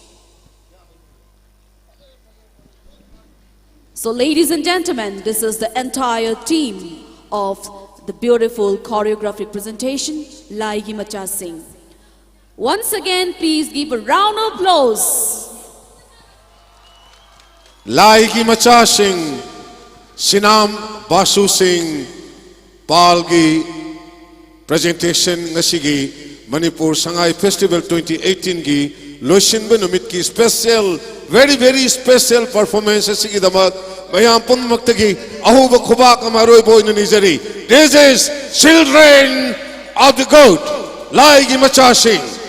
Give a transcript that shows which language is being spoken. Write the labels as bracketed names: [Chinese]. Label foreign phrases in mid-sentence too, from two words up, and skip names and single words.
[English] So, ladies and gentlemen, this is the entire team of the beautiful choreographic presentation, Laigi Macha Singh. Once again, please give a round of applause. [Manipuri] Laigi Macha Singh, Sinam Basu Singh, Palgi presentation ngasigi Manipur Sangai Festival 2018 gi Loishin Benumit ki [English] special, very special performance [Manipuri] asigi damat mayam punmaktagi ahuba khubak amaroi boy nizari. [English] This is Children of the God, Laigi Macha Singh.